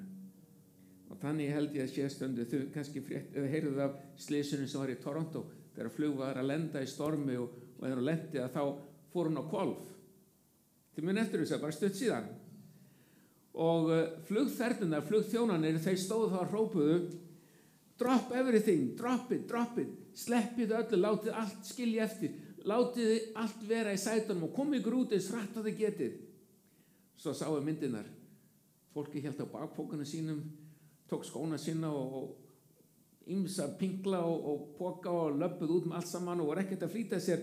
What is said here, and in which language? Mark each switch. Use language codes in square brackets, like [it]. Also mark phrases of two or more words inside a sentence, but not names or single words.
[is] Og þannig held ég að sé stundu, þau kannski heyrðuð af slysinu sem var í Toronto, þegar flug var að lenda í stormi og þegar hún lendi að þá fór hún á hvolf. Þið mun eftir þessu, bara stutt síðan. Og flugþernurnar, flugþjónarnir, þeir stóðu þá að hrópuðu: [en] drop everything, drop it, [is] sleppið öllu, látið allt skilja eftir, látið allt vera í sætunum og komið ykkur út eins hratt og þið getið. Svo sáu myndirnar. Fólki hélt á bakpókana sínum, tók skóna sína og ýmsa pingla og póka og löbbuð út með allt saman og var ekkert að flýta sér.